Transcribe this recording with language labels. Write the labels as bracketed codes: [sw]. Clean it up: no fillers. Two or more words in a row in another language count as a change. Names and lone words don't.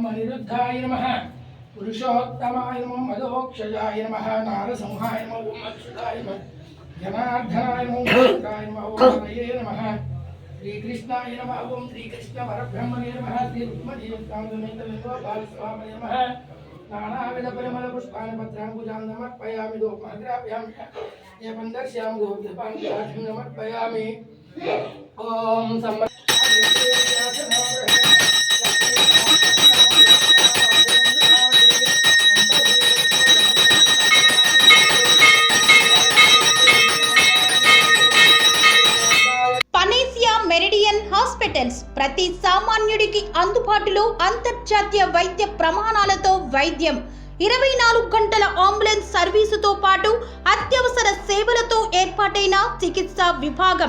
[sa] अनिरुद्धाय नमः पुरुषोत्तमाय ओम मदोक्षजाय नमः नारसिंहाय ओम अच्युताय नमः जनार्दनाय ओम भद्राय नमः ओम हरये नमः श्री कृष्णाय नमः ओम श्री कृष्ण परब्रह्मणे नमः श्री रुक्मिणी गोपाल स्वामी नमः नानाविध परिमल पुष्पाणि पत्रांकुजां समर्पयामि धूपमाग्रापयामि ये पंदर्श्याम धूपदीपान् समर्पयामि ओम [te] మెరిడియన్ హాస్పిటల్స్ ప్రతి సామాన్యుడికి అందుబాటులో అంతర్జాతీయ వైద్య ప్రమాణాలతో వైద్యం, 24 గంటల అంబులెన్స్ సర్వీసుతో పాటు అత్యవసర సేవలతో ఏర్పాటైన చికిత్సా విభాగం.